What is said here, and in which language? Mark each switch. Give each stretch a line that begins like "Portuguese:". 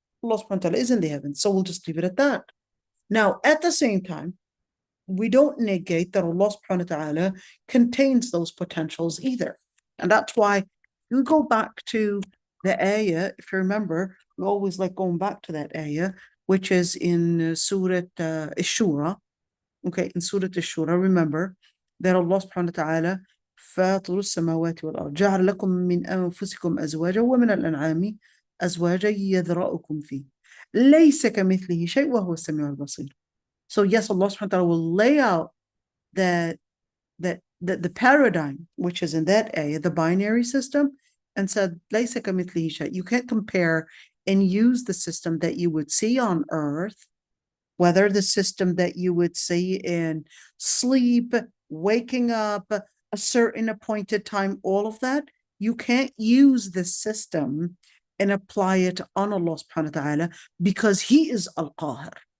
English: Allah subhanahu wa ta'ala is in the heavens. So we'll just leave it at that. Now, at the same time, we don't negate that Allah subhanahu wa ta'ala contains those potentials either. And that's why you go back to the ayah, if you remember, we always like going back to that ayah, which is in Surah Ash-Shura. Okay, in Surah Ash-Shura, remember that Allah subhanahu wa ta'ala
Arabic: فاطر السماوات والأرض جعل لكم من أنفسكم أزواجا ومن الأنعام أزواجا يذرأكم فيه ليس كمثله شيء وهو السميع البصير.
English: So yes, Allah subhanahu wa ta'ala will lay out that the paradigm, which is in that ayah, the binary system, and said,
Arabic: ليس كمثله شيء.
English: You can't compare and use the system that you would see on earth, whether the system that you would see in sleep, waking up, a certain appointed time, all of that, you can't use this system and apply it on Allah subhanahu wa ta'ala because he is al-Qahir.